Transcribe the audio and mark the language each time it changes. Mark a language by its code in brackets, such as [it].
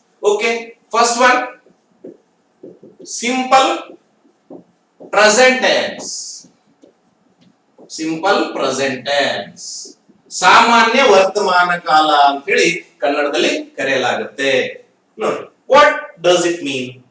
[en] Okay, first one, simple present tense. Simple present tense. [kn] ಸಾಮಾನ್ಯ ವರ್ತಮಾನ ಕಾಲ ಅಂತ ಹೇಳಿ ಕನ್ನಡದಲ್ಲಿ ಕರೆಯಲಾಗುತ್ತೆ. [en] ನೋಡಿ, what does it mean?